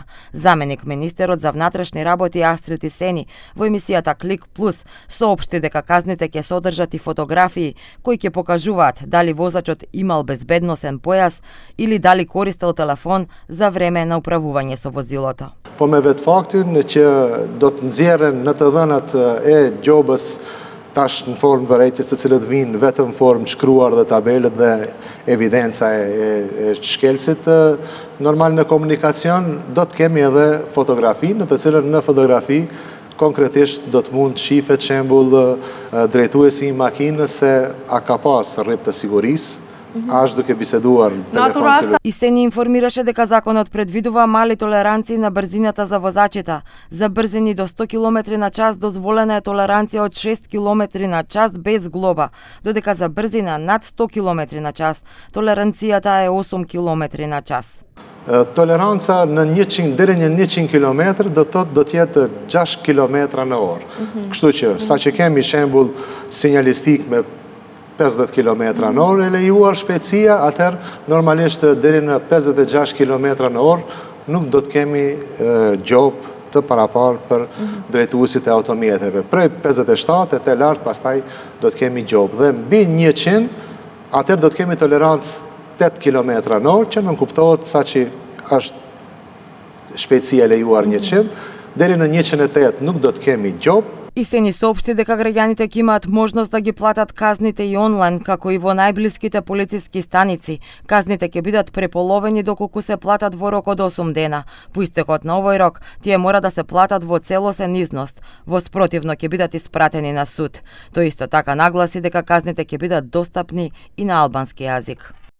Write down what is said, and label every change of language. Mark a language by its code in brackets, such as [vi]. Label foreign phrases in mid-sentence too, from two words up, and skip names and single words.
[mk] Заменик министерот за внатрешни работи Астрид Исени во емисијата Клик Плюс соопшти дека казните ќе содржат и фотографии кои ќе покажуваат дали возачот имал безбедносен појас или дали користел телефон за време на управување со возилото. [sq] Po me vetë faktin që do të nxjerren në të dhënat e gjobës tash në formë vërejtjes të cilët vinë vetëm në formë shkruar dhe tabelët dhe evidenca e shkelësit normal në komunikacion, do të kemi edhe fotografi në të cilën në fotografi konkretisht do të mund shifet shembull drejtuesi i makinës se a ka pas rrip të sigurisë, ash duke biseduar telefon. [mk] И се ни информираше дека законот предвидува мали толеранции на брзината за возачите. За брзини до 100 км на час дозволена е толеранција од 6 км на час без глоба, додека за брзина над 100 км на час толеранцијата е 8 км на час. [sq] Toleranca në 100 deri në 100 km do të jetë 6 km në orë. Kështu që saqë kemi shembull sinjalistik me 50 km në orë e lejuar shpejtësia, atëherë normalisht deri në 56 km në orë nuk do të kemi gjop të paraparë për drejtuesit e automjeteve. Prej 57 e të lartë pastaj do të kemi gjop dhe mbi 100 atëherë do të kemi tolerancë 8 km në orë, që nuk kuptohet sa që është shpejtësia lejuar 100, deri në 108 nuk do të kemi gjop. [mk] И се ни соопшти дека граѓаните ќе имаат можност да ги платат казните и онлайн, како и во најблиските полициски станици. Казните ќе бидат преполовени доколку се платат во рок од 8 дена. По истекот на овој рок, тие мора да се платат во целосен износ. Во спротивно ќе бидат испратени на суд. Тој исто така нагласи дека казните ќе бидат достапни и на албански јазик.